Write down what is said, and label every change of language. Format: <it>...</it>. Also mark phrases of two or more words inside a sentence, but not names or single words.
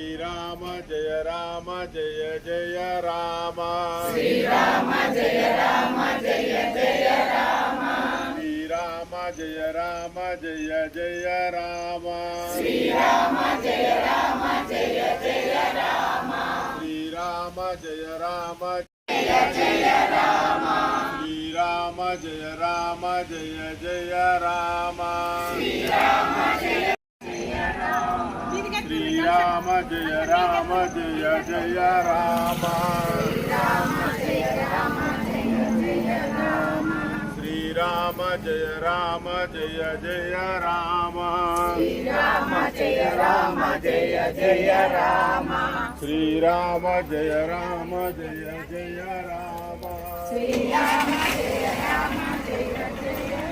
<sa>राम जय राम जय जय राम श्री राम जय राम जय जय राम श्री राम जय राम जय जय राम श्री राम जय राम जय जय राम श्री राम जय राम जय जय राम श्री राम जय राम जय जय राम श्री राम जय जय राम श्री శ్రీరామ జయ రామ జయ జయ రామ శ్రీరామ జయ రామ జయ జయ రామ శ్రీరామ జయ రామ జయ జయ రామ శ్రీరామ జయ రామ జయ జయ రామ శ్రీరామ జయ రామ జయ జయ</sa>